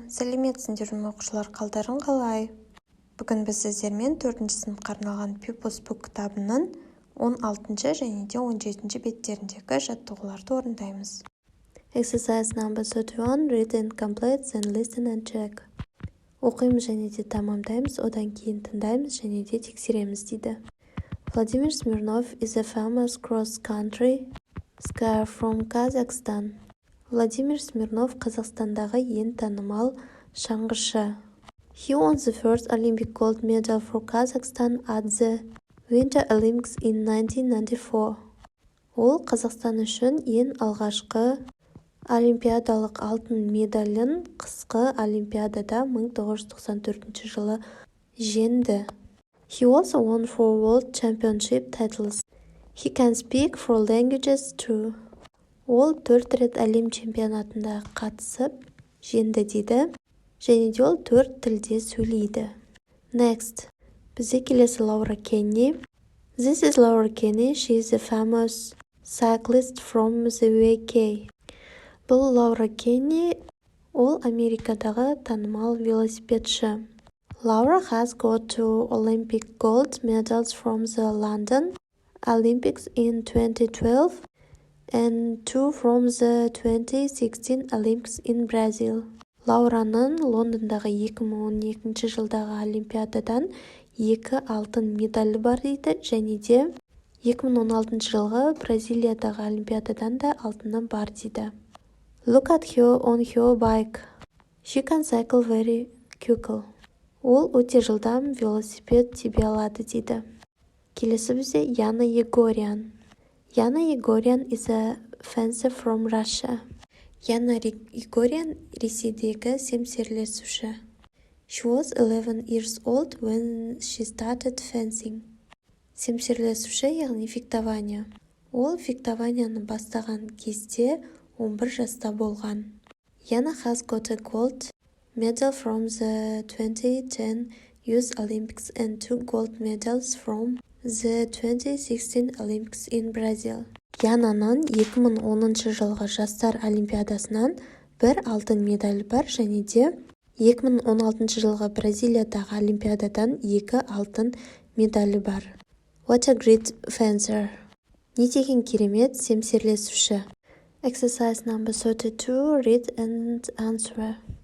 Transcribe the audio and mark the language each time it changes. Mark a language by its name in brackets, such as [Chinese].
[Kazakh] Сәлеметсіңдер ме оқушылар, қалдарың қалай? Бүгін біз сіздермен 4-ші сыныпқа арналған People's Book кітабының 16 және де 17 беттеріндегі жаттығуларды орындаймыз. [English] Exercise number 31, read and complete, then listen and check. [Kazakh] Оқимыз және де тамамдаймыз, одан кейін тыңдаймыз және де тексереміз дейді. [English] Vladimir Smirnov is a famous cross-country skier from Kazakhstan. [Kazakh] Владимир Смирнов Қазақстандағы ең танымал шаңғышы. [English] He won the first Olympic gold medal for Kazakhstan at the Winter Olympics in 1994. [Kazakh] Ол Қазақстан үшін ең алғашқы олимпиадалық алтын медалін қысқы олимпиадада 1994 жылы жеңді. [English] He also won 4 world championship titles. He can speak 4 languages too. [Kazakh] Ол 4 рет әлем чемпионатында қатысып, жеңді дейді, және де ол 4 тілде сөйлейді. [English] Next. [Kazakh] Бізде келесі Laura Kenny. [English] This is Laura Kenny. She is a famous cyclist from the UK. [Kazakh] Бұл Laura Kenny, ол Америкадағы танымал велосипедші. [English] Laura has got 2 Olympic gold medals from the London Olympics in 2012. And 2 from the 2016 Olympics in Brazil. [Kazakh] Лаураның Лондондағы 2012 жылдағы олимпиададан 2 алтын медалі бар дейді, және де 2016 жылғы Бразилиядағы олимпиададан да алтыны бар дейді. [English] Look at her on her bike. She can cycle very quickly. [Kazakh] Ол өте жылдам велосипед тебе алады дейді. Келесі бізде Яна Егорян. [English] Yana Егорян is a fencer from Russia. [Kazakh] Яна Егорян Ресейдегі семсерлесуші. [English] She was 11 years old when she started fencing. [Kazakh] Семсерлесуші, яғни фехтование. Ол фехтованияны бастаған кезде 11 жаста болған. [English] Yana has got a gold medal from the 2010 Youth Olympics and 2 gold medals from the 2016 Olympics in Brazil. [Kazakh] Янаның 2010 жылғы жастар олимпиадасынан 1 алтын медаль бар, және де 2016 жылғы Бразилиядағы олимпиададан 2 алтын медалі бар. [English] What a great fencer. [Kazakh] Не деген керемет семсерлесуші. [English] Exercise number 32, read and answer.